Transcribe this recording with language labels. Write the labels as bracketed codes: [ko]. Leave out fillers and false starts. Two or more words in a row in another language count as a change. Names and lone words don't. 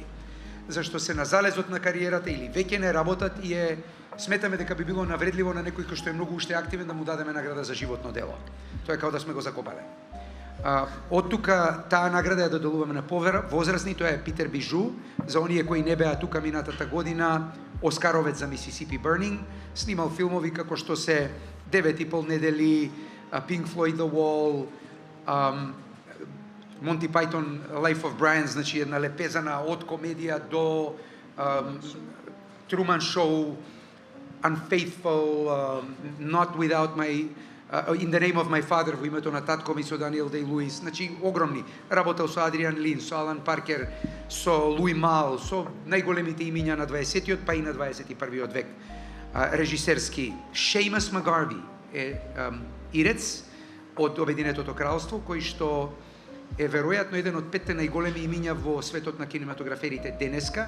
[mk] Зашто се на залезот на кариерата или веќе не работат и сметаме дека би било навредливо на некој кој што е многу уште активен да му дадеме награда за животно дело. Тоа е како да сме го закопале. Од тука таа награда ја доделуваме на возрастни, тоа е Питер Бижу, за оние кои не беа тука минатата година, Оскаровец за Мисисипи Burning, снимал филмови како што се 9,5 недели, Pink Floyd The Wall, Monty Python Life of Brian, значи една лепезана од комедија до Truman Show, Unfaithful, Not Without My In the Name of My Father, во името на татко ми со Даниел Дей-Луис, значи огромни. Работел со Адриан Лин, со Алан Паркер, со Луи Мал, со најголемите имиња на 20-тиот па и на 21-виот век. Режисерски Шејмас Мекгарви е ирец од Обединетото кралство, кој што е веројатно еден од 5 најголеми имиња во светот на кинематограферите денеска.